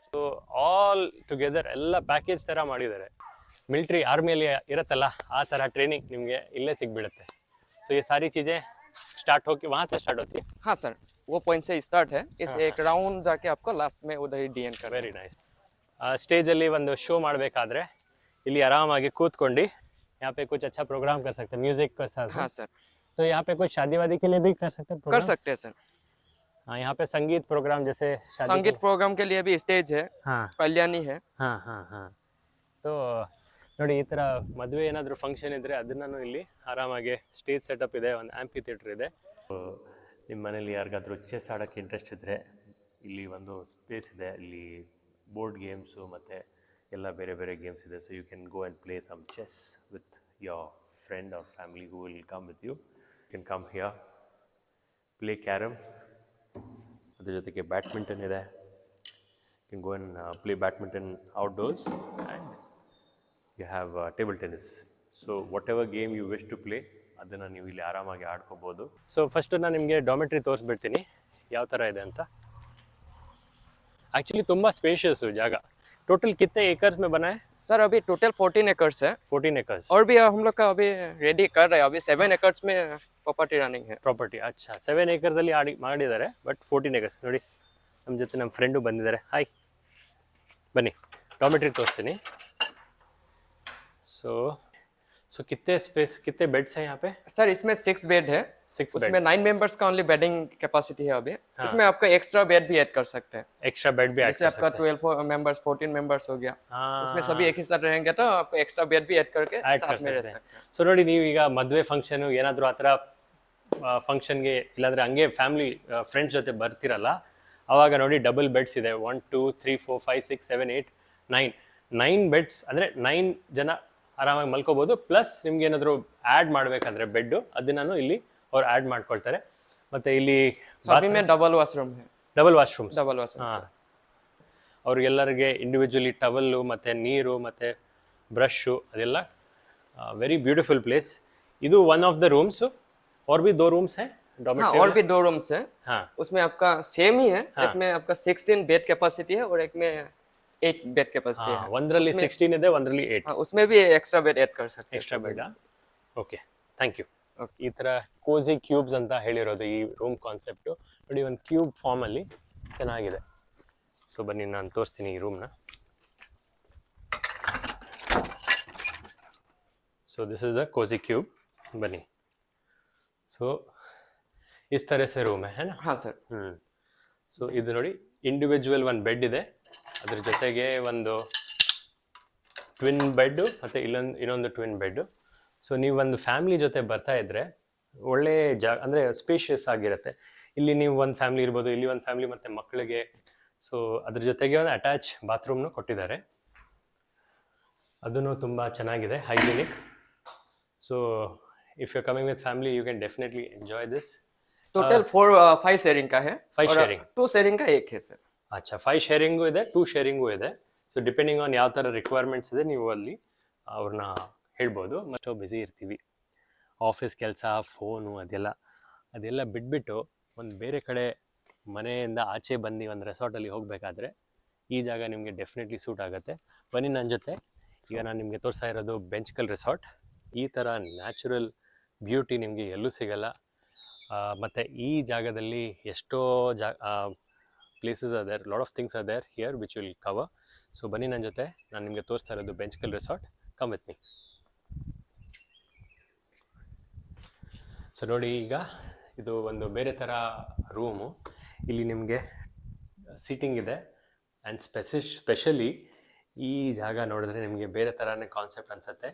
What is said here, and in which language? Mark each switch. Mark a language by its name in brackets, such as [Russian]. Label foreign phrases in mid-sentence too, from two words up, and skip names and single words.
[English] so all together [Kannada] ಎಲ್ಲ ಪ್ಯಾಕೇಜ್ ಥರ ಮಾಡಿದ್ದಾರೆ. ಮಿಲಿಟ್ರಿ ಆರ್ಮಿಯಲ್ಲಿ ಇರುತ್ತಲ್ಲ ಆ ಥರ ಟ್ರೈನಿಂಗ್ ನಿಮಗೆ ಇಲ್ಲೇ ಸಿಗ್ಬಿಡುತ್ತೆ. [Hindi] ಸೊ ये सारी चीज़ें स्टार्ट होके वहाँ से स्टार्ट होती है. हाँ सर, वो पॉइंट से स्टार्ट है. इस एक राउंड जाके आपको लास्ट में उधर ही डीएन कर. [English] very nice. [Kannada] ಸ್ಟೇಜಲ್ಲಿ ಒಂದು ಶೋ ಮಾಡಬೇಕಾದ್ರೆ ಇಲ್ಲಿ ಆರಾಮಾಗಿ ಕೂತ್ಕೊಂಡು [Hindi] यहाँ पे कुछ अच्छा प्रोग्राम कर सकते हैं म्यूजिक के साथ. हाँ सर. तो यहाँ पे कुछ शादी वादी के लिए भी कर सकते हैं कर सकते हैं सर. हाँ, यहाँ पे संगीत प्रोग्राम जैसे संगीत प्रोग्राम के लिए भी स्टेज है. हाँ कल्याणी है. हाँ हाँ हाँ. [Kannada] तो ನೋಡಿ ಈ ಥರ ಮದುವೆ ಏನಾದರೂ ಫಂಕ್ಷನ್ ಇದ್ದರೆ ಅದನ್ನು ಇಲ್ಲಿ ಆರಾಮಾಗಿ ಸ್ಟೇಜ್ ಸೆಟಪ್ ಇದೆ, ಒಂದು ಆ್ಯಂಪಿ ಥಿಯೇಟ್ರ್ ಇದೆ. ನಿಮ್ಮ ಮನೇಲಿ ಯಾರಿಗಾದ್ರೂ ಚೆಸ್ ಆಡೋಕ್ಕೆ ಇಂಟ್ರೆಸ್ಟ್ ಇದ್ದರೆ ಇಲ್ಲಿ ಒಂದು ಸ್ಪೇಸ್ ಇದೆ. ಇಲ್ಲಿ ಬೋರ್ಡ್ ಗೇಮ್ಸು ಮತ್ತು ಎಲ್ಲ ಬೇರೆ ಬೇರೆ ಗೇಮ್ಸ್ ಇದೆ. [English] so you can go and play some chess with your friend or family who will come with you. you can come here, play carrom. [Kannada] ಅದ್ರ ಜೊತೆಗೆ ಬ್ಯಾಡ್ಮಿಂಟನ್ ಇದೆ. [English] you can go and play badminton outdoors and you have table tennis. So whatever game you wish to play [Kannada] ಅದನ್ನು ನೀವು ಇಲ್ಲಿ ಆರಾಮಾಗಿ ಆಡ್ಕೋಬೋದು. ಸೊ ಫಸ್ಟು ನಾನು ನಿಮಗೆ ಡಾಮೆಟ್ರಿ ತೋರಿಸ್ಬಿಡ್ತೀನಿ ಯಾವ ಥರ ಇದೆ ಅಂತ. एक्चुअली ತುಂಬ ಸ್ಪೇಷಿಯಸ್ಸು ಜಾಗ. [Hindi] टोटल कितने एकर्स में बना है सर? अभी टोटल 14 एकर्स है. 14 एकर्स. और भी हम लोग का अभी रेडी कर रहे हैं. अभी 7 एकर्स में प्रॉपर्टी रनिंग है. [Kannada] ಪ್ರಾಪರ್ಟಿ ಅಚ್ಚಾ 7 ಏಕರ್ಸ್ ಅಲ್ಲಿ ಮಾಡಿದ್ದಾರೆ. ಬಟ್ 14 ಏಕರ್ಸ್. ನೋಡಿ ನಮ್ಮ ಜೊತೆ ನಮ್ಮ ಫ್ರೆಂಡು ಬಂದಿದ್ದಾರೆ. ಹಾಯ್, ಬನ್ನಿ ಡಾಮೆಟ್ರಿ ತೋರಿಸ್ತೀನಿ. [Hindi] सो कितने स्पेस, कितने बेड्स हैं यहाँ पे? सर इसमें 6 बेड है. 6 उसमें 9 मेंबर्स का ओनली बेडिंग कैपेसिटी है अभी. इसमें आपका एक्स्ट्रा बेड भी ऐड कर सकते हैं. एक्स्ट्रा बेड भी ऐड जैसे आपका 12 मेंबर्स 14 मेंबर्स हो गया. उसमें सभी एक ही साथ रहेंगे तो आपको एक्स्ट्रा बेड भी ऐड करके साथ में रह सकते हैं. [Kannada] ಸೊ ನೋಡಿ, ನೀವು ಈಗ ಮದುವೆ ಫಂಕ್ಷನ್ ಏನಾದರೂ ಆ ಥರ ಫಂಕ್ಷನ್ಗೆ ಇಲ್ಲಾಂದರೆ ಹಂಗೆ ಫ್ಯಾಮಿಲಿ ಫ್ರೆಂಡ್ಸ್ ಜೊತೆ ಬರ್ತಿರಲ್ಲ, ಆವಾಗ ನೋಡಿ ಡಬಲ್ ಬೆಡ್ಸ್ ಇದೆ. 1 2 3 4 5 6 7 8 9 ಬೆಡ್ಸ್. ಅಂದರೆ 9 ಜನ ಆರಾಮಾಗಿ ಮಲ್ಕೋಬೋದು. ಪ್ಲಸ್ ನಿಮ್ಗೆ ಏನಾದರೂ ಆ್ಯಡ್ ಮಾಡಬೇಕಂದ್ರೆ ಬೆಡ್ಡು ಅದನ್ನು ಇಲ್ಲಿ ಅವ್ರು ಆ್ಯಡ್ ಮಾಡ್ಕೊಳ್ತಾರೆ. ಮತ್ತು ಇಲ್ಲಿ ಡಬಲ್ ವಾಶ್ರೂಮ್. ಹಾಂ, ಅವ್ರಿಗೆಲ್ಲರಿಗೆ ಇಂಡಿವಿಜುವಲಿ ಟವಲ್ಲು ಮತ್ತು ನೀರು ಮತ್ತು ಬ್ರಷು ಅದೆಲ್ಲ. [English] very beautiful place. ಇದು one of the rooms. [Hindi] और भी 2 रूम्स हैं डॉर्मेटरी. और भी 2 रूम्स है. हाँ, उसमें आपका सेम ही है. एक में आपका 16 बेड कैपेसिटी है और एक में 8 बेड कैपेसिटी है. ಒಂದರಲ್ಲಿ 16 ಇದೆ, ಒಂದರಲ್ಲಿ 8. उसमें भी एक्स्ट्रा बेड ऐड कर सकते हैं. [English] extra bed. okay, thank you. [Kannada] ಈ ಥರ ಕೋಸಿ ಕ್ಯೂಬ್ಸ್ ಅಂತ ಹೇಳಿರೋದು ಈ ರೂಮ್ ಕಾನ್ಸೆಪ್ಟು. ನೋಡಿ, ಒಂದು ಕ್ಯೂಬ್ ಫಾರ್ಮಲ್ಲಿ ಚೆನ್ನಾಗಿದೆ. ಸೊ ಬನ್ನಿ ನಾನು ತೋರಿಸ್ತೀನಿ ಈ ರೂಮ್ನ. [English] so this is the cozy cube. ಬನ್ನಿ. [Hindi] ಸೊ इस तरह से रूम है ना? हाँ सर. [Kannada] ಸೊ ಇದು ನೋಡಿ, ಇಂಡಿವಿಜುವಲ್ ಒಂದು ಬೆಡ್ ಇದೆ, ಅದ್ರ ಜೊತೆಗೆ ಒಂದು ಟ್ವಿನ್ ಬೆಡ್ಡು ಮತ್ತು ಇನ್ನೊಂದು ಟ್ವಿನ್ ಬೆಡ್ಡು. ಸೊ ನೀವು ಒಂದು ಫ್ಯಾಮಿಲಿ ಜೊತೆ ಬರ್ತಾ ಇದ್ದರೆ ಒಳ್ಳೆ ಅಂದರೆ ಸ್ಪೇಷಿಯಸ್ ಆಗಿರುತ್ತೆ. ಇಲ್ಲಿ ನೀವು ಒಂದು ಫ್ಯಾಮಿಲಿ ಇರ್ಬೋದು, ಇಲ್ಲಿ ಒಂದು ಫ್ಯಾಮಿಲಿ ಮತ್ತು ಮಕ್ಕಳಿಗೆ. ಸೊ ಅದ್ರ ಜೊತೆಗೆ ಒಂದು ಅಟ್ಯಾಚ್ ಬಾತ್ರೂಮ್ನು ಕೊಟ್ಟಿದ್ದಾರೆ, ಅದೂ ತುಂಬ ಚೆನ್ನಾಗಿದೆ, ಹೈಜಿನಿಕ್. [English] so if you coming with family you can definitely enjoy this. [Hindi] टोटल 5 शेयरिंग का है 5 और शेयरिंग 2 शेयरिंग का एक है सर. [Kannada] ಅಚ್ಚಾ 5 ಶೇರಿಂಗು ಇದೆ, 2 ಶೇರಿಂಗು ಇದೆ. [English] so depending on [Kannada] ಯಾವ ಥರ ರಿಕ್ವೈರ್ಮೆಂಟ್ಸ್ ಇದೆ ನೀವು ಅಲ್ಲಿ ಅವ್ರನ್ನ ಹೇಳ್ಬೋದು. ಮತ್ತು ಬ್ಯುಸಿ ಇರ್ತೀವಿ, ಆಫೀಸ್ ಕೆಲಸ, ಫೋನು ಅದೆಲ್ಲ ಬಿಟ್ಬಿಟ್ಟು ಒಂದು ಬೇರೆ ಕಡೆ ಮನೆಯಿಂದ ಆಚೆ ಬಂದು ಒಂದು ರೆಸಾರ್ಟಲ್ಲಿ ಹೋಗಬೇಕಾದ್ರೆ ಈ ಜಾಗ ನಿಮಗೆ ಡೆಫಿನೆಟ್ಲಿ ಸೂಟ್ ಆಗುತ್ತೆ. ಬನ್ನಿ ನನ್ನ ಜೊತೆ. ಈಗ ನಾನು ನಿಮಗೆ ತೋರಿಸ್ತಾ ಇರೋದು ಬೆಂಚ್ಕಲ್ ರೆಸಾರ್ಟ್. ಈ ಥರ ನ್ಯಾಚುರಲ್ ಬ್ಯೂಟಿ ನಿಮಗೆ ಎಲ್ಲೂ ಸಿಗಲ್ಲ. ಮತ್ತು ಈ ಜಾಗದಲ್ಲಿ ಎಷ್ಟೋ [English] places are there, lot of things are there here which will cover. [Kannada] ಸೊ ಬನ್ನಿ ನನ್ನ ಜೊತೆ, ನಾನು ನಿಮಗೆ ತೋರಿಸ್ತಾ ಇರೋದು ಬೆಂಚ್ಕಲ್ ರೆಸಾರ್ಟ್. [English] come with me. [Kannada] ಸೊ ನೋಡಿ, ಈಗ ಇದು ಒಂದು ಬೇರೆ ಥರ ರೂಮು. ಇಲ್ಲಿ ನಿಮಗೆ ಸೀಟಿಂಗ್ ಇದೆ ಆ್ಯಂಡ್ ಸ್ಪೆಷಲಿ ಈ ಜಾಗ ನೋಡಿದ್ರೆ ನಿಮಗೆ ಬೇರೆ ಥರನೇ ಕಾನ್ಸೆಪ್ಟ್ ಅನಿಸುತ್ತೆ.